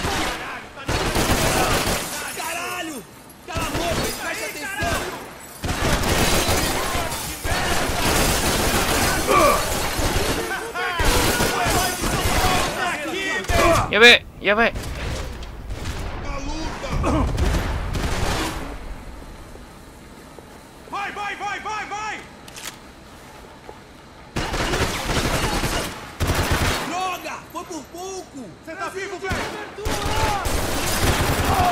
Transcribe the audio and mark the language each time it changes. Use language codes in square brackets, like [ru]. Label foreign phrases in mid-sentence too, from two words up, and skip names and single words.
[pt] Caralho! Cala a boca e presta atenção! [ja] やべえ、やばい。 [pt] Vai, vai, vai, vai, vai! Droga! Foi por pouco! Você tá vivo, velho? Me ajudem!